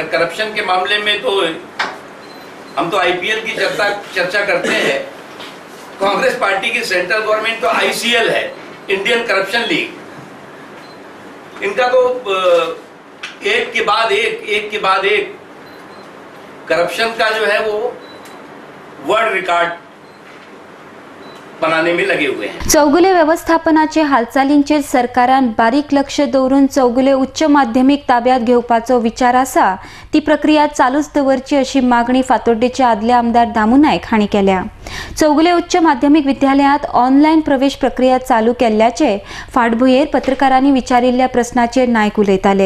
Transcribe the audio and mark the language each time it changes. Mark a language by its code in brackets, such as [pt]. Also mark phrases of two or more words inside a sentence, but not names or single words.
[hi] अगर करप्शन के मामले में तो हम तो IPL की चर्चा करते हैं, कांग्रेस पार्टी की [en] central government [hi] तो ICL है, इंडियन करप्शन लीग। इनका तो एक के बाद एक करप्शन का जो है वो [en] world record [hi] बनाने में लगे हुए हैं। [kok] चौगुले व्यवस्थापनाचे हालचालींचेर सरकारान बारीक लक्ष दवरून चौगुले उच्च माध्यमिक ताब्यात घेवपाचो विचार आसा, ती प्रक्रिया चालूच दवरची, अशी मागणी फातोड्डेचे आदले आमदार दामू नायक हांणी केल्या। चौगुले उच्च माध्यमिक विद्यालयांत ऑनलायन प्रवेश प्रक्रिया चालू केल्ल्याचे फाटभुंयेर पत्रकारांनी विचारिल्ल्या प्रस्नाचेर नायक उलयताले।